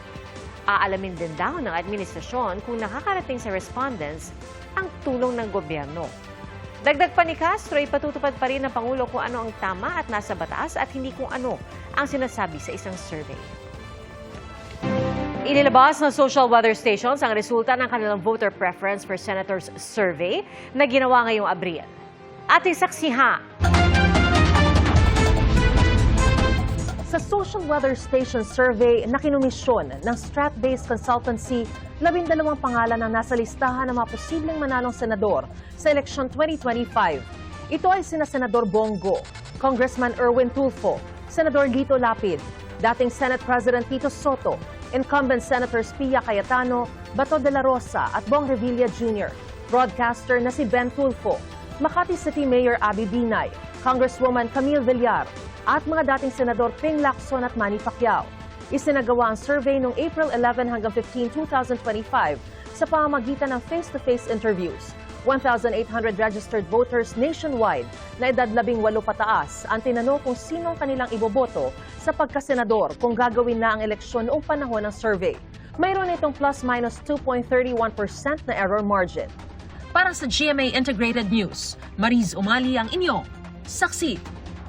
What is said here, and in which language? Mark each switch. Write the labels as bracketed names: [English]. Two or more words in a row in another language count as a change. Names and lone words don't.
[Filipino] Aalamin din daw ng administrasyon kung nakakarating sa respondents ang tulong ng gobyerno. Dagdag pa ni Castro, ipatutupad pa rin ng Pangulo kung ano ang tama at nasa batas at hindi kung ano ang sinasabi sa isang survey. Inilabas ng social weather stations ang resulta ng kanilang [English] voter preference for senators survey [Filipino] na ginawa ngayong Abril. Ating saksihan. Sa Social Weather Station Survey na kinumisyon ng Strat-based consultancy, 12 pangalan ang nasa listahan ng mga posibleng manalong senador sa eleksyon 2025. Ito ay sina Senador Bongo, Congressman Erwin Tulfo, Senador Lito Lapid, dating Senate President Tito Soto, [English] incumbent Senators [Filipino] Pia Cayetano, Bato de la Rosa at Bong Revilla Jr., broadcaster na si Ben Tulfo, Makati City Mayor Abby Binay, Congresswoman Camille Villar, at mga dating Senador Ping Lacson at Manny Pacquiao. Isinagawa ang survey noong April 11 hanggang 15, 2025 sa pamamagitan ng [English] face-to-face interviews. [Filipino] 1,800 [English] registered voters nationwide [Filipino] na edad 18 pataas ang tinanong kung sino ang kanilang iboboto sa pagkasenador kung gagawin na ang eleksyon noong panahon ng survey. Mayroon itong plus-minus 2.31% na [English] error margin. [Filipino] Para sa GMA Integrated News, Mariz Umali ang inyong saksi.